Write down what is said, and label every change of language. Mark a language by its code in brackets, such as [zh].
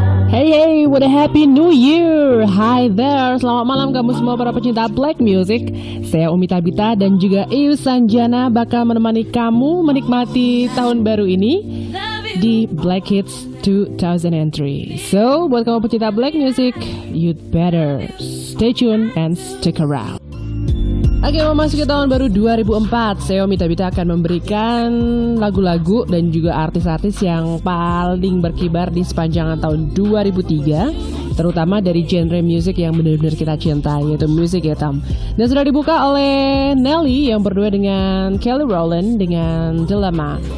[en] Hey, what a happy new year. Hi there, [id] selamat malam kamu semua para pecinta black music. Saya Umi Tabita dan juga Ius Sanjana bakal menemani kamu menikmati tahun baru ini di Black Hits 2003. [en] So, [id] buat kamu pecinta [en] black music, you'd better stay tuned and stick around. [id] Oke, memasuki tahun baru 2004, saya Umi Tabita akan memberikan lagu-lagu dan juga artis-artis yang paling berkibar di sepanjang tahun 2003, terutama dari genre musik yang benar-benar kita cintai, yaitu musik hitam. Dan sudah dibuka oleh Nelly yang berdua dengan Kelly Rowland dengan Dilemma.